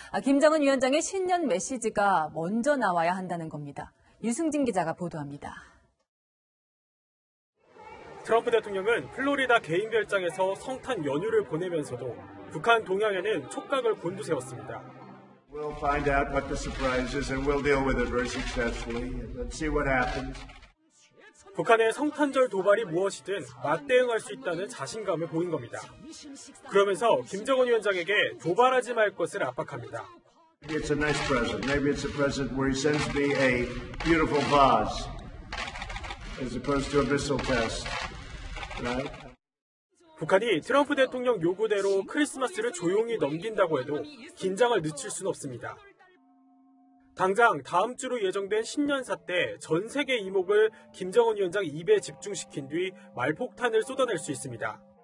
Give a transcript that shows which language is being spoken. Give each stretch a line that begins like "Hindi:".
Korean: 김정은 위원장의 신년 메시지가 먼저 나와야 한다는 겁니다. 유승진 기자가 보도합니다. 트럼프 대통령은 플로리다 개인 별장에서 성탄 연휴를 보내면서도 북한 동향에는 촉각을 곤두세웠습니다.
English: We'll find out what the surprise is and we'll deal with it very successfully. Let's see what happens.
Korean: 북한의 성탄절 도발이 무엇이든 맞대응할 수 있다는 자신감을 보인 겁니다. 그러면서 김정은 위원장에게 도발하지 말 것을 압박합니다.
English: Maybe it's a nice present. Maybe it's a present where he sends me a beautiful vase as opposed to a missile test.
Korean: 북한이 트럼프 대통령 요구대로 크리스마스를 조용히 넘긴다고 해도 긴장을 늦출 수는 없습니다. 당장 다음 주로 예정된 신년사 때 전 세계 이목을 김정은 위원장 입에 집중시킨 뒤 말폭탄을 쏟아낼 수 있습니다.